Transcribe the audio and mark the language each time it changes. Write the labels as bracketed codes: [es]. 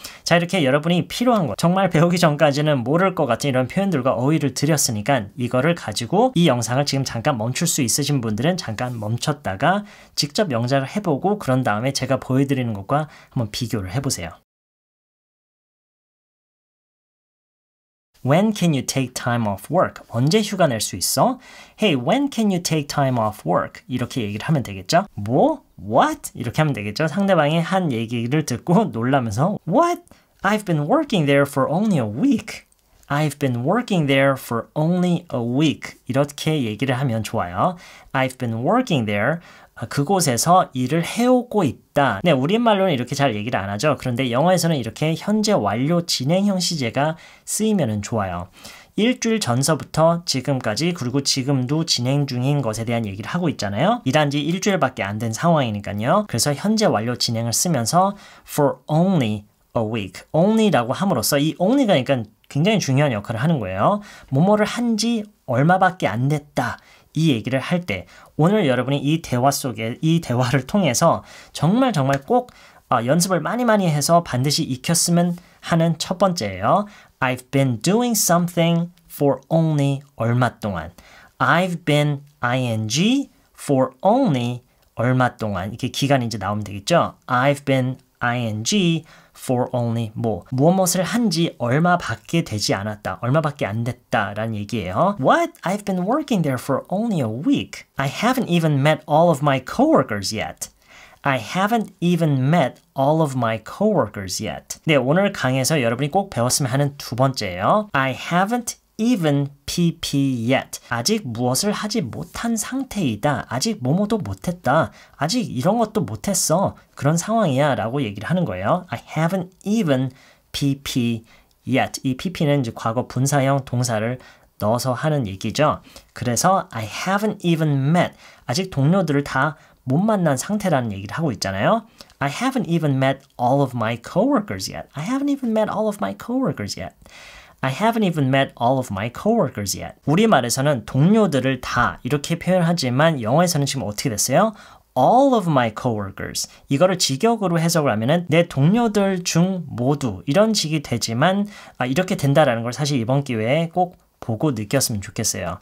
[ko] 자, 이렇게 여러분이 필요한 거, 정말 배우기 전까지는 모를 것 같은 이런 표현들과 어휘를 드렸으니까 이거를 가지고 이 영상을 지금 잠깐 멈출 수 있으신 분들은 잠깐 멈췄다가 직접 영작을 해보고 그런 다음에 제가 보여드리는 것과 한번 비교를 해보세요. [en] When can you take time off work? [ko] 언제 휴가 낼 수 있어? [en] Hey, when can you take time off work? [ko] 이렇게 얘기를 하면 되겠죠? 뭐? [en] What? [ko] 이렇게 하면 되겠죠? 상대방이 한 얘기를 듣고 놀라면서 [en] What? I've been working there for only a week. I've been working there for only a week. [ko] 이렇게 얘기를 하면 좋아요. [en] I've been working there. [ko] 그곳에서 일을 해오고 있다. 네, 우리말로는 이렇게 잘 얘기를 안 하죠. 그런데 영어에서는 이렇게 현재 완료 진행형 시제가 쓰이면 좋아요. 일주일 전서부터 지금까지 그리고 지금도 진행 중인 것에 대한 얘기를 하고 있잖아요. 일한 지 일주일밖에 안 된 상황이니까요. 그래서 현재 완료 진행을 쓰면서 [en] for only a week. [ko] only라고 함으로써 이 only가 그러니까 굉장히 중요한 역할을 하는 거예요. 뭐뭐를 한 지 얼마밖에 안 됐다. 이 얘기를 할 때 오늘 여러분이 이 대화 속에 이 대화를 통해서 정말 꼭 연습을 많이 해서 반드시 익혔으면 하는 첫 번째예요. [en] I've been doing something for only [ko] 얼마 동안. [en] I've been ing for only [ko] 얼마 동안. 이렇게 기간이 이제 나오면 되겠죠. [en] I've been ing for only [ko] 무엇을 한지 얼마밖에 되지 않았다. 얼마밖에 안 됐다라는 얘기예요. [en] What? I've been working there for only a week. I haven't even met all of my coworkers yet. I haven't even met all of my coworkers yet. [ko] 네, 오늘 강의에서 여러분이 꼭 배웠으면 하는 두 번째예요. [en] I haven't even PP yet. [ko] 아직 무엇을 하지 못한 상태이다. 아직 뭐뭐도 못했다. 아직 이런 것도 못했어. 그런 상황이야 라고 얘기를 하는 거예요. [en] I haven't even PP yet. [ko] 이 PP는 이제 과거 분사형 동사를 넣어서 하는 얘기죠. 그래서 [en] I haven't even met. [ko] 아직 동료들을 다 못 만난 상태라는 얘기를 하고 있잖아요. [en] I haven't even met all of my coworkers yet. I haven't even met all of my coworkers yet. I haven't even met all of my coworkers yet. [ko] 우리말에서는 동료들을 다 이렇게 표현하지만 영어에서는 지금 어떻게 됐어요? [en] all of my coworkers. [ko] 이거를 직역으로 해석을 하면은 내 동료들 중 모두 이런 식이 되지만 이렇게 된다라는 걸 사실 이번 기회에 꼭 보고 느꼈으면 좋겠어요.